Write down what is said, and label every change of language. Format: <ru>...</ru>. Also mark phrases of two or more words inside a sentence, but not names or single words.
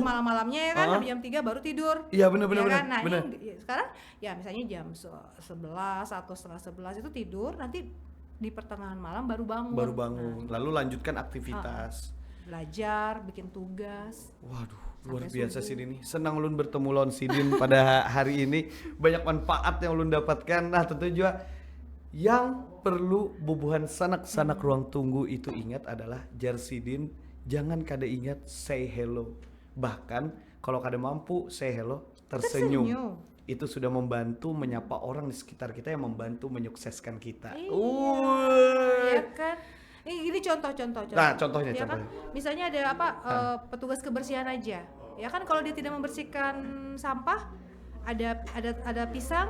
<id>semalam-malamnya ya kan, sampai jam 3 baru tidur. Iya, benar. Kan? Nah, benar. ini sekarang ya misalnya jam 11 atau setengah 11 itu tidur, nanti di pertengahan malam baru bangun. Lalu lanjutkan aktivitas. Belajar, bikin tugas. Waduh, luar Sampai biasa subuh. sih ini. Senang ulun bertemu Lon Sidin pada hari ini. Banyak manfaat yang ulun dapatkan. Nah, tentu juga yang perlu bubuhan sanak-sanak ruang tunggu itu ingat adalah Jarsidin, jangan kada ingat</id> <en>say hello.</en> <id>Bahkan kalau kada mampu</id> <en>say hello,</en> <id>tersenyum. Itu sudah membantu menyapa orang di sekitar kita yang membantu menyukseskan kita. Ya kan? Ini contoh. Nah, contohnya. Ya kan? Misalnya ada petugas kebersihan aja. Ya kan kalau dia tidak membersihkan sampah, ada pisang,</id>